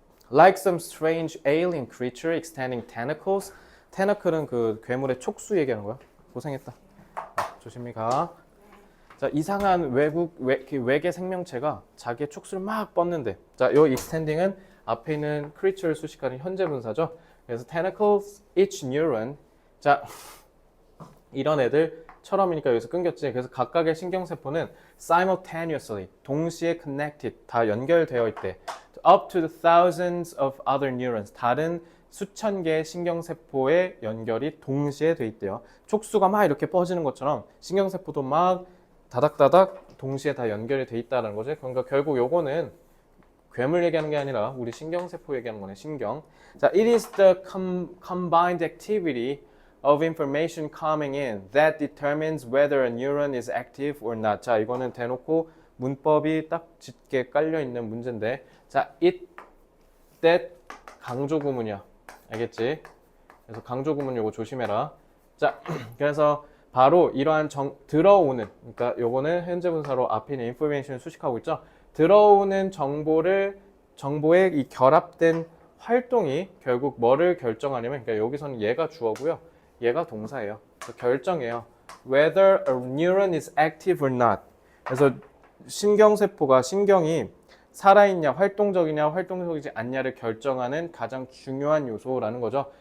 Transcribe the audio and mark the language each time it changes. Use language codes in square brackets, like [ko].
[en] Like some strange alien creature extending tentacles. [ko] 테너클은 그 괴물의 촉수 얘기하는 거야. 고생했다. 조심히 가. 자, 이상한 외계 생명체가 자기의 촉수를 막 뻗는데, 자, 요 extending은 앞에 있는 creature를 수식하는 현재 분사죠. [en] 그래서 tentacles, each neuron. [ko] 자, 이런 애들처럼이니까 여기서 끊겼지. 그래서 각각의 신경세포는 simultaneously, 동시에 connected, 다 연결되어 있대. [en] Up to the thousands of other neurons, [ko] 다른 수천 개의 신경세포의 연결이 동시에 돼 있대요. 촉수가 막 이렇게 뻗지는 것처럼 신경세포도 막 다닥다닥 동시에 다 연결이 돼 있다는 거지. 그러니까 결국 요거는 괴물 얘기하는 게 아니라 우리 신경세포 얘기하는 거네, 신경. [en] 자, it is the combined activity of information coming in that determines whether a neuron is active or not. [ko] 자, 이거는 대놓고 문법이 딱 짙게 깔려 있는 문제인데, 자, it, that 강조 구문이야. 알겠지? 그래서 강조 구문 요거 조심해라. 자, 그래서 바로 이러한 들어오는, 그러니까 요거는 현재 분사로 앞에 있는 information을 수식하고 있죠. 들어오는 정보에 이 결합된 활동이 결국 뭐를 결정하냐면, 그러니까 여기서는 얘가 주어고요, 얘가 동사예요. 그래서 결정해요. [en] Whether a neuron is active or not. [ko] 그래서 신경이 살아있냐, 활동적이냐, 활동적이지 않냐를 결정하는 가장 중요한 요소라는 거죠.